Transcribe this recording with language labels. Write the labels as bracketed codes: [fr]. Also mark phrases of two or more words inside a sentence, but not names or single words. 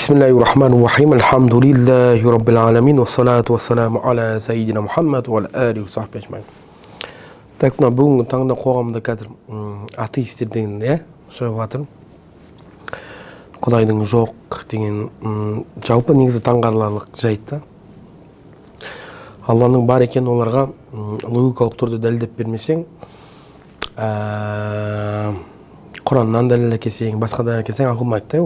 [ar] بسم الله الرحمن الرحيم. الحمد لله رب العالمين. والصلاة والسلام على سيدنا محمد وعلى آله وصحبه أجمعين. [kk] Так, мына бүгінгі таңда қоғамда қазір атеистер деген шығып жатыр. Құдайдың жоқ деген жалпы негізі таңғаларлық жайт та. Алланың бар екен оларға логикалық түрде дәлелдеп бермесең, Құраннан дәлел әкелсең, басқа дәлел әкелсең ағылмайды да ол.